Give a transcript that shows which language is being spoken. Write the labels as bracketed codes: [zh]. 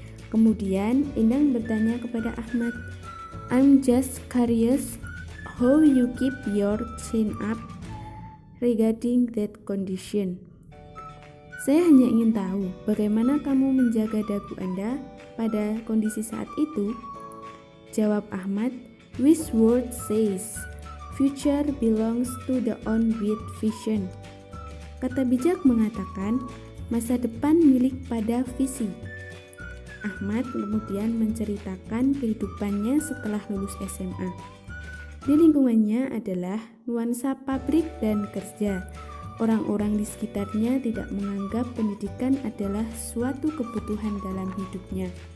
[id] Kemudian Endang bertanya kepada Ahmad, [en] I'm just curious how you keep your chin up regarding that condition. [id] Saya hanya ingin tahu bagaimana kamu menjaga dagu Anda pada kondisi saat itu. Jawab Ahmad, [en] Wise word says, future belongs to the own with vision. [id] Kata bijak mengatakan, masa depan milik pada visi. Ahmad kemudian menceritakan kehidupannya setelah lulus SMA. Di lingkungannya adalah nuansa pabrik dan kerja. Orang-orang di sekitarnya tidak menganggap pendidikan adalah suatu kebutuhan dalam hidupnya.